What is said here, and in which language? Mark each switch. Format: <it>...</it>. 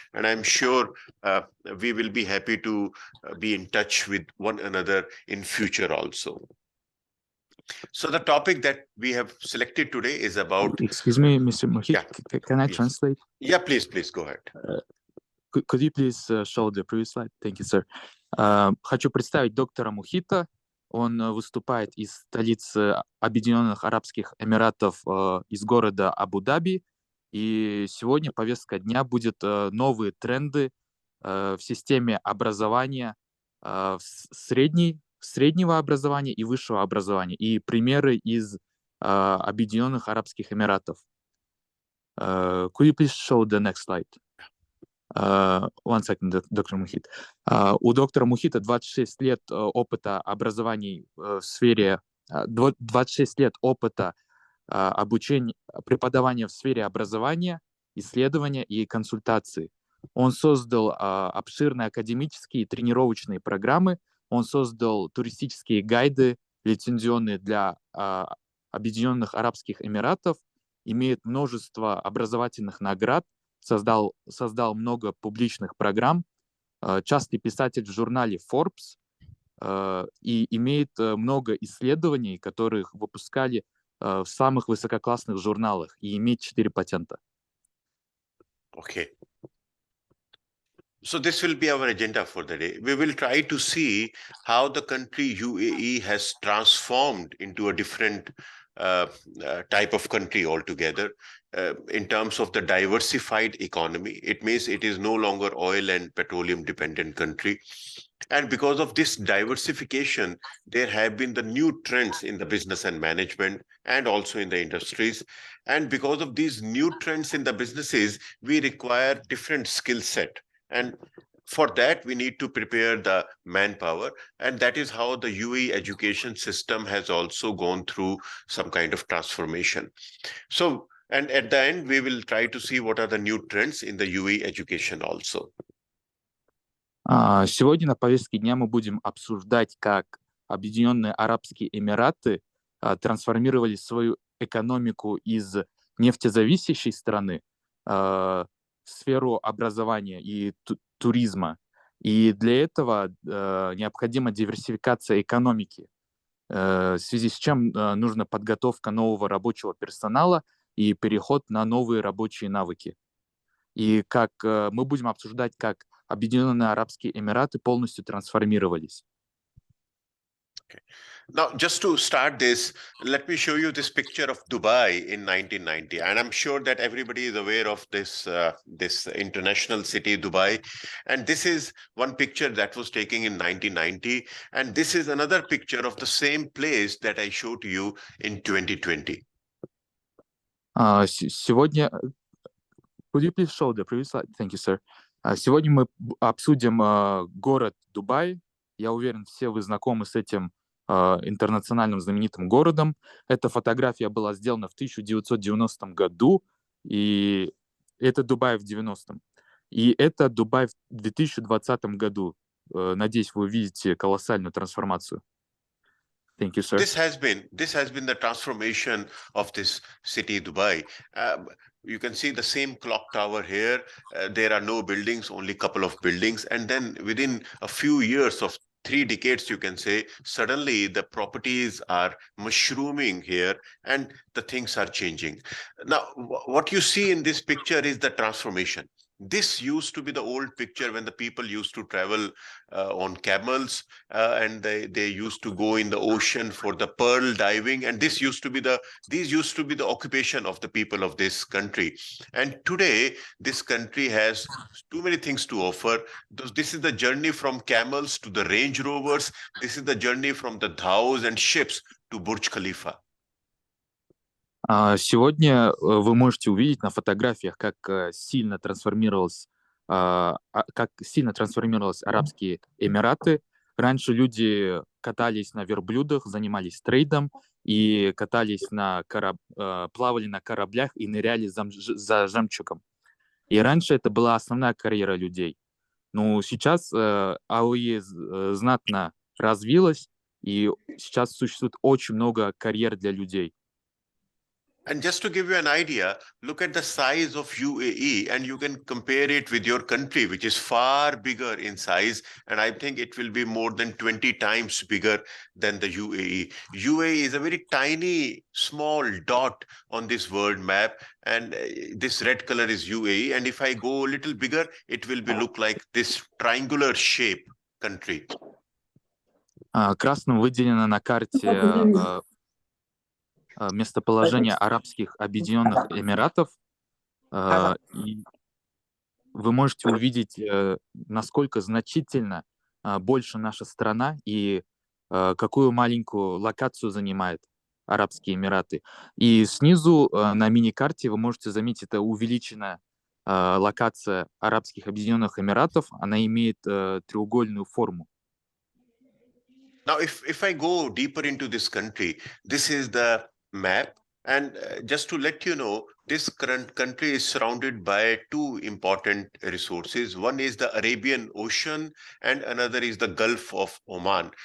<en>And I'm sure we will be happy to be in touch with one another in future also. So the topic that we have selected today is about... Excuse me, Mr. Mohit, Yeah, can I please. translate? Yeah, please go ahead. Could you please show the previous slide? Thank you, sir.</en> <ru>Хочу представить доктора Мухита. Он выступает из столицы Объединенных Арабских Эмиратов, из города Абу-Даби. И сегодня повестка дня будет новые тренды в системе образования, среднего образования и высшего образования, и примеры из Объединенных Арабских Эмиратов.</ru> <en>Could you please show the next slide? One second,</en> <ru>доктор Мухит. У доктора Мухита 26 лет опыта образований в сфере, 26 лет опыта обучения, преподавания в сфере образования, исследования и консультации. Он создал обширные академические и тренировочные программы, он создал туристические гайды, лицензионные для Объединенных Арабских Эмиратов, имеет множество образовательных наград, создал много публичных программ, частый писатель в журнале Forbes и имеет много исследований, которых выпускали в самых высококлассных журналах, и имеет 4 патента.</ru> <en>Okay. So this will be our agenda for the day. We will try to see how the country UAE has transformed into a different type of country altogether in terms of the diversified economy. It means it is no longer oil and petroleum dependent country. And because of this diversification, there have been the new trends in the business and management and also in the industries. And because of these new trends in the businesses, we require different skill set. And for that, we need to prepare the manpower. And that is how the UAE education system has also gone through some kind of transformation. So, and at the end, we will try to see what are the new trends in the UAE education also.</en> <ru>Сегодня на повестке дня мы будем обсуждать, как Объединенные Арабские Эмираты трансформировали свою экономику из нефтезависящей страны в сферу образования и туризма. И для этого необходима диверсификация экономики, в связи с чем нужна подготовка нового рабочего персонала и переход на новые рабочие навыки. И как мы будем обсуждать, как Объединенные Арабские Эмираты полностью трансформировались.</ru> <en>Okay. Now, just to start this, let me show you this picture of Dubai in 1990. And I'm sure that everybody is aware of this, this international city, Dubai. And this is one picture that was taken in 1990. And this is another picture of the same place that I showed to you in 2020.</en> <ru>Сегодня,</ru> <en>could you please show the previous slide? Thank you, sir.</en> <ru>Сегодня мы обсудим город Дубай. Я уверен, все вы знакомы с этим интернациональным знаменитым городом. Эта фотография была сделана в 1990 году, и это Дубай в 90-м. И это Дубай в 2020 году. Надеюсь, вы увидите колоссальную трансформацию.</ru> <en>Thank you, sir. This has been the transformation of this city, Dubai. You can see the same clock tower here. There are no buildings, only a couple of buildings. And then within a few years of 3 decades, you can say, suddenly the properties are mushrooming here and the things are changing. Now, what you see in this picture is the transformation. This used to be the old picture when the people used to travel on camels and they used to go in the ocean for the pearl diving. And these used to be the occupation of the people of this country. And today, this country has too many things to offer. This is the journey from camels to the Range Rovers. This is the journey from the dhows and ships to Burj Khalifa.</en> <ru>Сегодня вы можете увидеть на фотографиях, как сильно трансформировались Арабские Эмираты. Раньше люди катались на верблюдах, занимались трейдом и плавали на кораблях и ныряли за жемчугом. И раньше это была основная карьера людей. Но сейчас ОАЭ знатно развилась, и сейчас существует очень много карьер для людей.</ru> <en>And just to give you an idea, look at the size of UAE and you can compare it with your country, which is far bigger in size. And I think it will be more than 20 times bigger than the UAE. UAE is a very tiny, small dot on this world map. And this red color is UAE. And if I go a little bigger, it will look like this triangular shape country.</en> <ru>Красным выделено на карте местоположение Арабских Объединенных Эмиратов. И вы можете увидеть, насколько значительно больше наша страна и какую маленькую локацию занимает Арабские Эмираты. И снизу на мини-карте вы можете заметить, это увеличенная локация Арабских Объединенных Эмиратов. Она имеет треугольную форму.</ru> <en>Now, if I go deeper into this country, this is the map. And just to let you know, this current country is surrounded by 2 important resources. One is the Arabian Ocean and another is the Gulf of Oman.</en>